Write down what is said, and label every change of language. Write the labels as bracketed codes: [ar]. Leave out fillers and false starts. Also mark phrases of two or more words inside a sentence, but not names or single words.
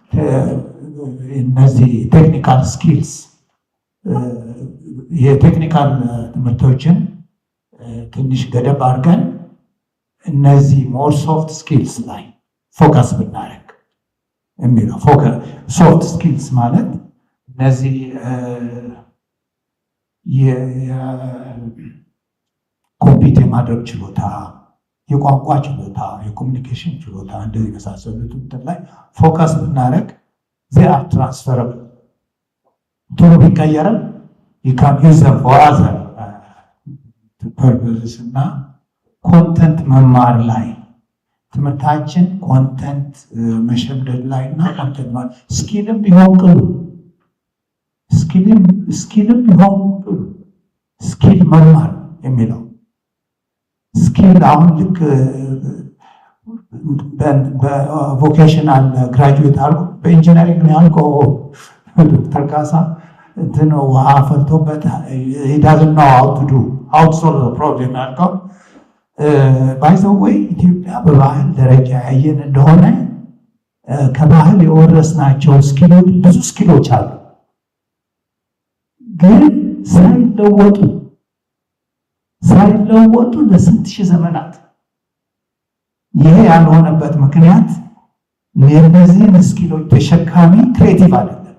[am] እነዚህ [en] technical skills [am] የቴክኒካል ትምህርቶችን ትንሽ ገደብ አድርገን እነዚህ [en] more soft skills [am] ላይ ፎከስ ብናደርግ የሚለው [en] soft skills [am] ማለት እነዚህ የኮምፒት የማድረግ ችሎታ፣ የቋንቋ ችሎታ፣ የኮሚኒኬሽን ችሎታ እንደዚህ የመሳሰሉት እንትን ላይ ፎከስ ብናደርግ [en] they are transferable [am] ቶሎ ቢቀየርም [en] you can use them for other purposes [am] እና ኮንተንት መማር ላይ ትምህርታችን ኮንተንት መሸምደድ ላይ እና ኮንተንት ስኪልም ቢሆን ቅሉ ስኪልም ቢሆን ቅሉ ስኪል መማር የሚለው ስኪል አሁን ልክ በቮኬሽናል ግራጁዌት አድርጎ በኢንጂነሪንግ ያልከው ዶክተር ካሳ እንትን ውሃ ፈልቶበት [en] he doesn't know how to solve the problem [am] ያልከው [en] by the way [am] ኢትዮጵያ በባህል ደረጃ ያየን እንደሆነ ከባህል የወረስናቸው ስኪሎች ብዙ ስኪሎች አሉ፣ ግን ሳይለወጡ ለስንት ሺህ ዘመናት። ይሄ ያልሆነበት ምክንያት የእነዚህን ስኪሎች ተሸካሚ ክሬቲቭ አይደለም።